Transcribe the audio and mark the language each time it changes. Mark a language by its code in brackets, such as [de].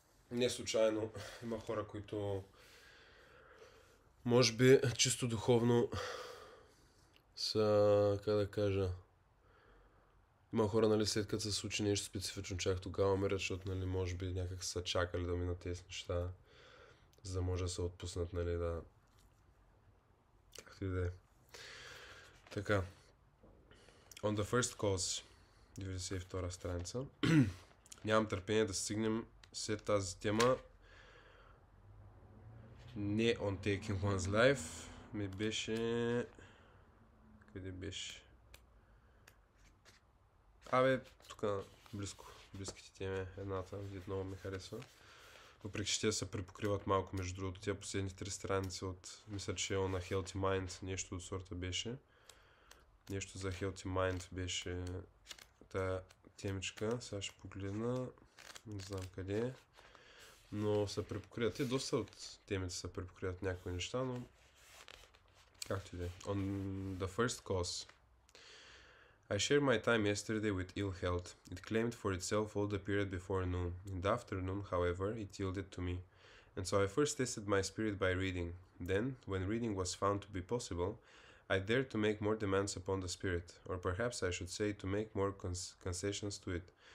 [bg] Не случайно има хора, които може би чисто духовно са, как да кажа, има хора, нали, след като се случи нещо специфично, чак тогава умират, защото, нали, може би някак са чакали да минат тези неща, за да може да се отпуснат, нали, да... Както и да е. Така. [en] On the first cause, [bg] 92 страница. Нямам търпение да стигнем след тази тема. [en] Не on taking one's life. [bg] Ми беше... Къде беше? Тук близките теми, едната, много ми харесва. Въпреки че те се препокриват малко между другото. Тия последните 3 страници от, мисля, че е на Healthy Mind, нещо от сорта беше. Нещо за Healthy Mind беше тая темичка. Сега ще погледна. Не знам къде е. Но се препокриват. Те доста от темите се препокриват някои неща, но както и да е. [en] On the first cause. I shared my time yesterday with ill health. It claimed for itself all the period before noon. In the afternoon, however, it yielded to me. And so I first tested my spirit by reading. Then, when reading was found to be possible, I dared to make more demands upon the spirit, or perhaps I should say to make more concessions to it.